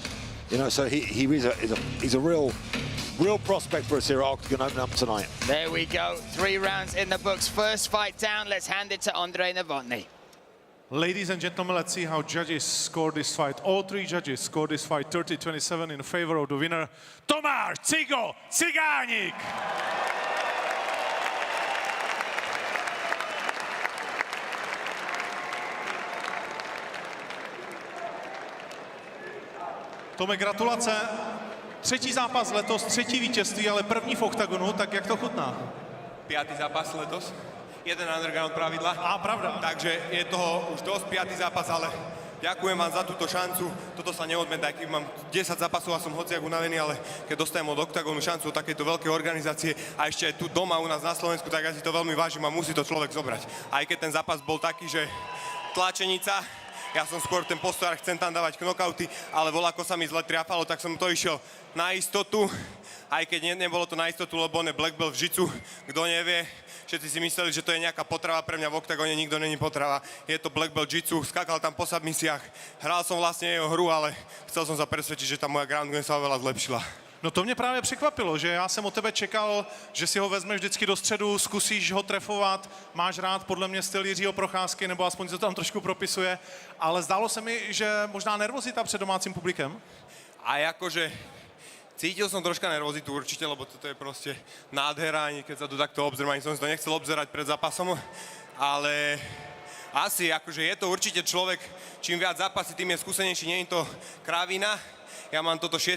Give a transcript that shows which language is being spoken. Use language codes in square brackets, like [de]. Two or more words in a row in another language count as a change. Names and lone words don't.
[en] You know, so he's a real prospect for us here at Octagon opening up tonight. There we go. 3 rounds in the books. First fight down. Let's hand it to Andrej Novotny. Ladies and gentlemen, let's see how judges score this fight. All 3 judges scored this fight 30-27 in favor of the winner, Tomáš Cigo Ciganik. [cs] Tome, gratulace. 3. zápas letos, 3. vítězství, ale první v Octagonu, tak jak to chutná? 5. zápas letos. 1 underground pravidla. Pravda. [sk] Takže je toho už dosť, 5. zápas, ale ďakujem vám za túto šancu. Toto sa neodmeta, aj keď mám 10 zápasov a som hociak unavený, ale keď dostajem od Octagonu šancu od takejto veľkej organizácie a ešte aj tu doma u nás na Slovensku, tak ja si to veľmi vážim a musí to človek zobrať. Aj keď ten zápas bol taký, že tlačenica, ja som skôr ten postoj, chcem tam dávať knockouty, ale voľako sa mi zle triafalo, tak som to išiel na istotu, aj keď nebolo to na istotu, lebo on je [en] black belt [sk] v jiu-jitsu, kto nevie. Všetci si mysleli, že to je nejaká potrava pre mňa v Octagone, nikto není potrava. Je to [en] black belt [sk] jiu-jitsu, skákal tam po submisiách, hral som vlastne jeho hru, ale chcel som sa presvedčiť, že tá moja [en] ground game [sk] sa veľa zlepšila. [cs] No to mě právě překvapilo, že já jsem od tebe čekal, že si ho vezmeš vždycky do středu, zkusíš ho trefovat, máš rád podle mě styl Jiřího Procházky, nebo aspoň se to tam trošku propisuje, ale zdálo se mi, že možná nervozita před domácím publikem. [sk] A akože cítil som troška nervozitu určite, lebo toto je proste nádhera, ani keď sa tu takto obzerám, ani som si to nechcel obzerať pred zápasom, ale asi akože je to určite človek, čím viac zápasí, tým je skúsenejší, nie je to krávina. Ja mám toto 6.